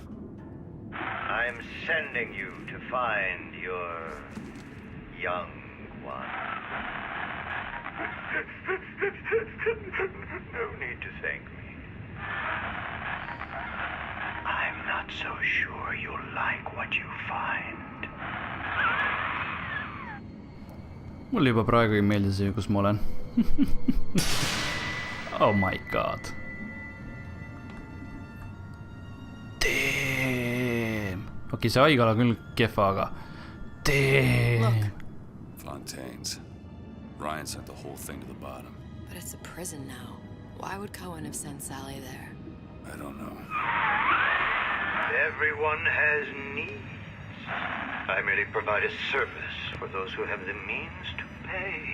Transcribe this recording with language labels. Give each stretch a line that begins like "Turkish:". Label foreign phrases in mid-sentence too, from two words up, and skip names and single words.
English: I'm sending you to find your young one. No need to thank me. I'm not so sure you'll like what you find.
Estonian: Mulle juba praegu ei meeldi see, kus ma olen.
English: Oh my god. Damn.
Estonian: Okei, see haigala küll kehva, aga...
English: Damn. Fontaine's. Ryan sent the whole thing to the bottom. But it's a prison now. Why would Cohen have sent Sally there? I don't know. Everyone has needs. I merely provide a service for those who have the means to pay.